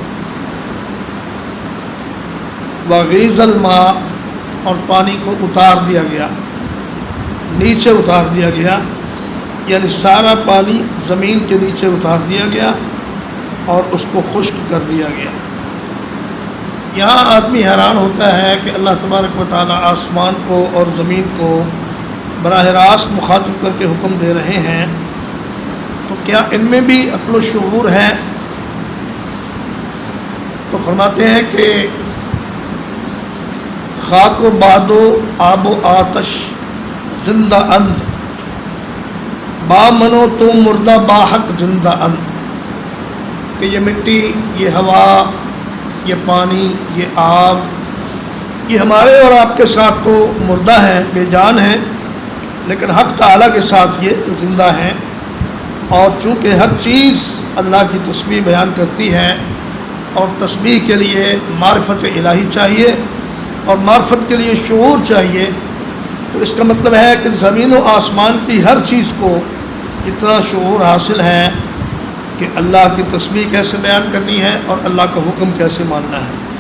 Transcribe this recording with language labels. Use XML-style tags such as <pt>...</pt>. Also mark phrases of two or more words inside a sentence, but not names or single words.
<ar>وَغِيضَ الْمَاءُ</ar> <ur>اور پانی کو اتار دیا گیا نیچے اتار دیا گیا یعنی سارا پانی زمین کے نیچے اتار دیا گیا اور اس کو خشک کر دیا گیا یہاں آدمی حیران ہوتا ہے کہ اللہ تبارک و تعالیٰ آسمان کو اور زمین کو براہ راست مخاطب کر کے حکم دے رہے ہیں تو کیا ان میں بھی عقل و شعور ہے تو فرماتے ہیں کہ</ur> <fa>خاک و باد و آب و آتش زندہ اند با منو تو مردہ باحق زندہ اند</fa> <ur>کہ یہ مٹی یہ ہوا یہ پانی یہ آگ یہ ہمارے اور آپ کے ساتھ تو مردہ ہیں بے جان ہیں لیکن حق تعالیٰ کے ساتھ یہ زندہ ہیں اور چونکہ ہر چیز اللہ کی تسبیح بیان کرتی ہے اور تسبیح کے لیے معرفت الہی چاہیے اور معرفت کے لیے شعور چاہیے تو اس کا مطلب ہے کہ زمین و آسمان کی ہر چیز کو اتنا شعور حاصل ہے کہ اللہ کی تسبیح کیسے بیان کرنی ہے اور اللہ کا حکم کیسے ماننا ہے</ur>